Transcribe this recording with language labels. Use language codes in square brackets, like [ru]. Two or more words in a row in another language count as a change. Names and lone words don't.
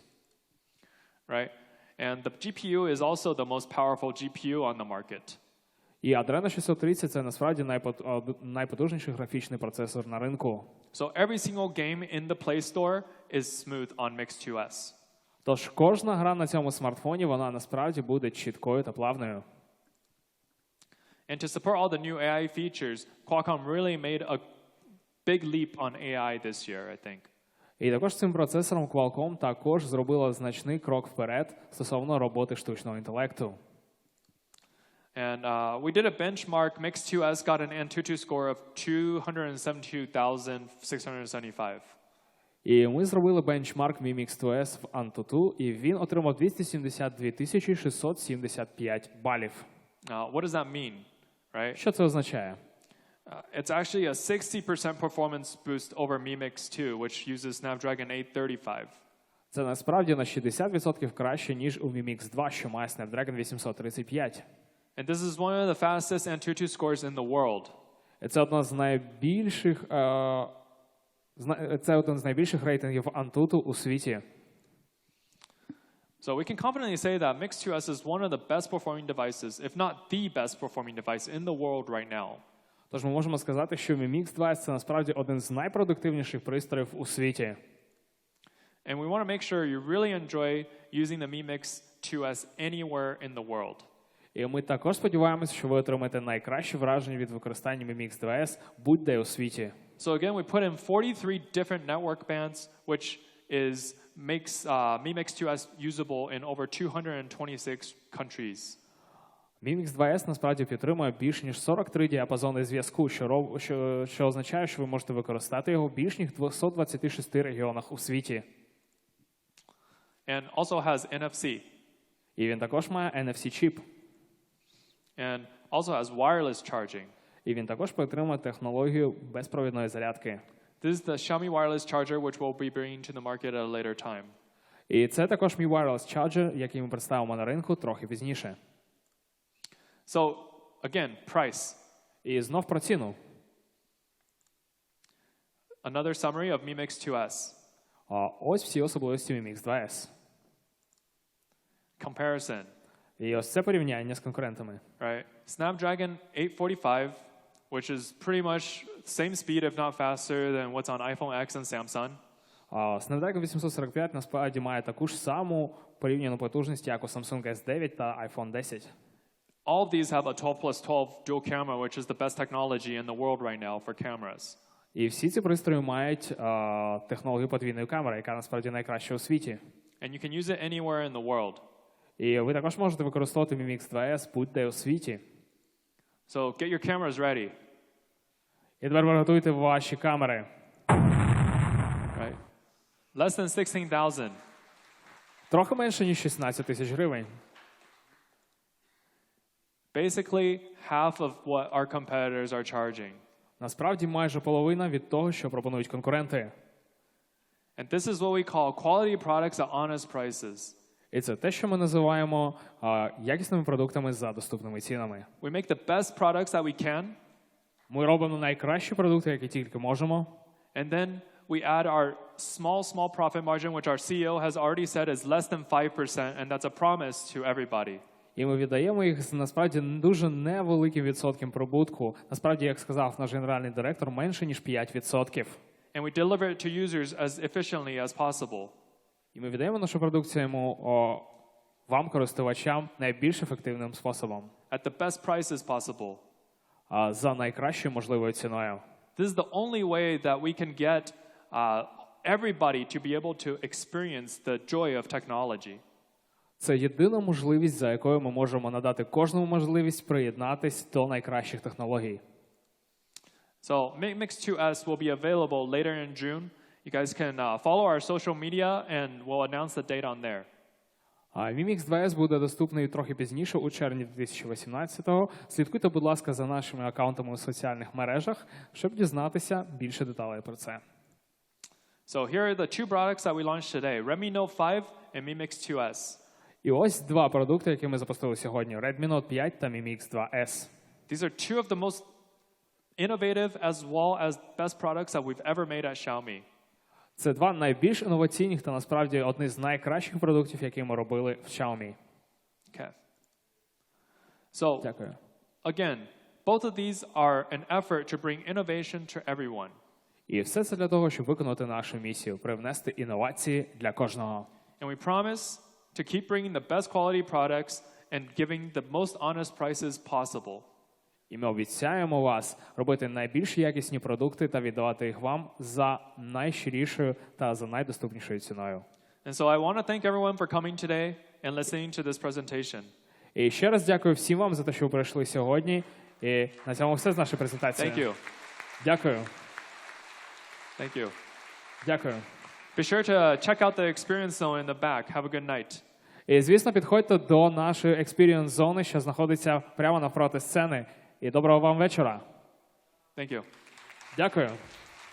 [en] Right? And the GPU is also the most powerful GPU on the market. [uk] І Adreno 630 – це насправді найпотужніший графічний процесор на ринку. [en] So every single game in the Play Store is smooth on Mix 2S. [uk] Тож кожна гра на цьому смартфоні, вона насправді буде чіткою та плавною. [en] And to support all the new AI features, Qualcomm really made a big leap on AI this year, I think. [uk] І також цим процесором Qualcomm також зробила значний крок вперед стосовно роботи штучного інтелекту. [en] And we did a benchmark. Mix 2S got an Antutu score of 272,675. [uk] І ми зробили бенчмарк Mi Mix 2S в Antutu, і він отримав 272 675 балів. [en] What does that mean, right? [uk] Що це означає? [en] It's actually a 60% performance boost over Mi Mix 2, which uses Snapdragon 835. [uk] Це насправді на 60% краще, ніж у Mi Mix 2, що має Snapdragon 835. [en] And this is one of the fastest Antutu scores in the world. [uk] І це один з найбільших рейтингів Antutu у світі. [en] So we can confidently say that Mix 2S is one of the best performing devices, if not the best performing device in the world right now. [uk] Тож ми можемо сказати, що Mi Mix 2S – це насправді один з найпродуктивніших пристроїв у світі. [en] And we want to make sure you really enjoy using the Mi Mix 2S anywhere in the world. [uk] І ми також сподіваємося, що ви отримаєте найкращі враження від використання Mi Mix 2S будь-де у світі. [en] So again, we put in 43 different network bands, which makes Mi Mix 2S usable in over 226 countries. [uk] Mi Mix 2S насправді підтримує більш ніж 43 діапазони зв'язку, що означає, що ви можете використати його в більш ніж 226 регіонах у світі. [en] And also has NFC. [uk] І він також має NFC-чіп. [en] And also has wireless charging. [uk] І він також підтримує технологію безпровідної зарядки. [en] This is the Xiaomi wireless charger, which we'll be bringing to the market at a later time. [uk] І це також Mi Wireless Charger, який ми представимо на ринку трохи пізніше. [en] So, again, price. [uk] І знов про ціну. [en] Another summary of Mi Mix 2S. [uk] Ось всі особливості Mi Mix 2S. [en] Comparison. [uk] І ось це порівняння з конкурентами. [en] Right? Snapdragon 845, which is pretty much the same speed, if not faster, than what's on iPhone X and Samsung. [uk] Snapdragon 845 насправді має таку ж саму порівняну потужність, як у Samsung S9 та iPhone 10. [en] All of these have a 12+12 dual camera, which is the best technology in the world right now for cameras. [uk] І всі ці пристрої мають технологію подвійної камери, яка насправді найкраща у світі. [en] And you can use it anywhere in the world. [uk] І ви також можете використовувати Mi Mix 2S будь-де у світі. [en] So get your cameras ready. [uk] І тепер приготуйте ваші камери. [en] Right? Less than 16,000. [uk] Трохи менше, ніж 16 тисяч гривень. [en] Basically, half of what our competitors are charging. [uk] Насправді майже половина від того, що пропонують конкуренти. [en] And this is what we call quality products at honest prices. [uk] І це те, що ми називаємо якісними продуктами за доступними цінами. [en] We make the best products that we can. [uk] Ми робимо найкращі продукти, які тільки можемо. [en] And then we add our small profit margin, which our CEO has already said is less than 5%, and that's a promise to everybody. [uk] І ми віддаємо їх насправді дуже невеликим відсотком прибутку. Насправді, як сказав наш генеральний директор, менше ніж 5%. [en] And we deliver it to users as efficiently as possible. [uk] І ми віддаємо нашу продукцію вам, користувачам, найбільш ефективним способом. [en] At the best prices possible. [uk] За найкращою можливою ціною. [en] This is the only way that we can get everybody to be able to experience the joy of technology. [uk] Це єдина можливість, за якою ми можемо надати кожному можливість приєднатись до найкращих технологій. [en] So Mi Mix 2S will be available later in June. You guys can follow our social media and we'll announce the date on there. [uk] Mi Mix 2S буде доступний трохи пізніше, у червні 2018-го. Слідкуйте, будь ласка, за нашими аккаунтами у соціальних мережах, щоб дізнатися більше деталей про це. [en] So here are the two products that we launched today, Redmi Note 5 and Mi Mix 2S. [uk] І ось два продукти, які ми запустили сьогодні: Redmi Note 5 та Mi Mix 2S. [en] These are two of the most innovative as well as best products that we've ever made at Xiaomi. [uk] Це два найбільш інноваційних та насправді одні з найкращих продуктів, які ми робили в Xiaomi. [en] Okay. So, [uk] Дякую. [en] again, both of these are an effort to bring innovation to everyone. [uk] І все це для того, щоб виконати нашу місію – привнести інновації для кожного. [en] And we promise to keep bringing the best quality products and giving the most honest prices possible. [uk] І ми обіцяємо вас робити найбільш якісні продукти та віддавати їх вам за найщирішою та за найдоступнішою ціною. [en] And so I want to thank everyone for coming today and listening to this presentation. [uk] І ще раз дякую всім вам за те, що ви прийшли сьогодні. І на цьому все з нашої презентації. [en] Thank you. [uk] Дякую. [en] Thank you. [uk] Дякую. [en] Be sure to check out the experience zone in the back. Have a good night. [uk] І, звісно, підходьте до нашої experience-зони, що знаходиться прямо навпроти сцени. І доброго вам вечора. [en] Thank you. [uk] Дякую.